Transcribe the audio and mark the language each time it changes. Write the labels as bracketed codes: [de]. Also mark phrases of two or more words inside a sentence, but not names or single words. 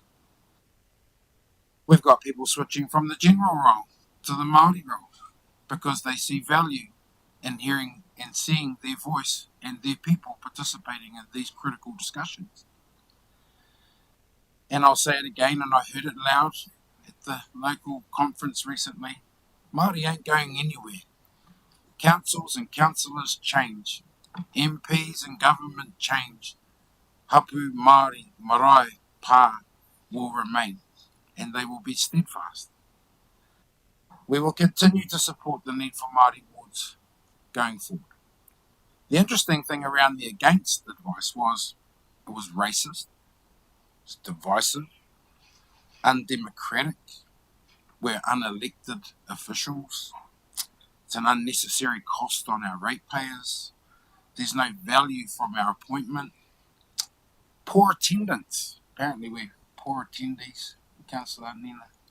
[en] We've got people switching from the general role to the Māori role because they see value in hearing and seeing their voice and their people participating in these critical discussions. And I'll say it again, and I heard it loud at the local conference recently, Māori ain't going anywhere. Councils and councillors change. MPs and government change. [mi] Hapu, Māori, marae, pā [en] will remain, and they will be steadfast. We will continue to support the need for Māori wards going forward. The interesting thing around the against advice was it was racist, it's divisive, undemocratic, we're unelected officials, it's an unnecessary cost on our ratepayers, there's no value from our appointment, poor attendance, apparently we're poor attendees, Councillor Nina.